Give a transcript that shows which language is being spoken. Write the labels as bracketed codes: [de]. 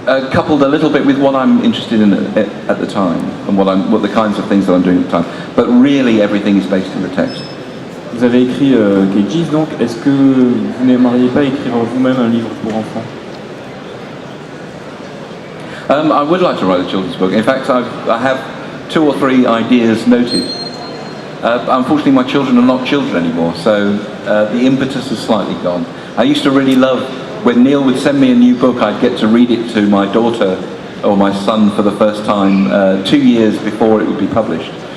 [en] Coupled a little bit with what I'm interested in at the time, and what the kinds of things that I'm doing at the time. But really everything is based in the text. [fr] Vous avez écrit Cages, donc est-ce que vous n'aimeriez pas écrire vous-même un livre pour enfants? [en] I would like to write a children's book. In fact, I have 2 or 3 ideas noted. Unfortunately, my children are not children anymore, so the impetus has slightly gone. I used to really love when Neil would send me a new book, I'd get to read it to my daughter or my son for the first time 2 years before it would be published.